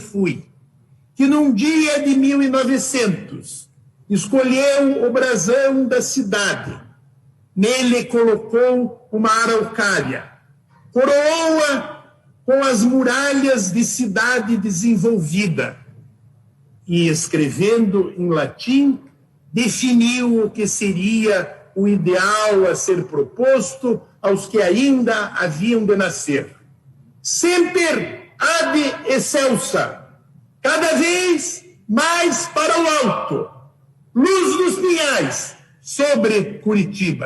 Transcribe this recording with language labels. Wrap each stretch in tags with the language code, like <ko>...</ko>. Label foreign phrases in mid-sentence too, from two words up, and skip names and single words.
<pt>fui, que num dia de 1900 escolheu o brasão da cidade, nele colocou uma araucária, coroou-a com as muralhas de cidade desenvolvida e, escrevendo em latim, definiu o que seria o ideal a ser proposto aos que ainda haviam de nascer.</pt> <la>Semper ad excelsa,</la> <pt>cada vez mais para o alto, luz dos pinhais sobre Curitiba.</pt>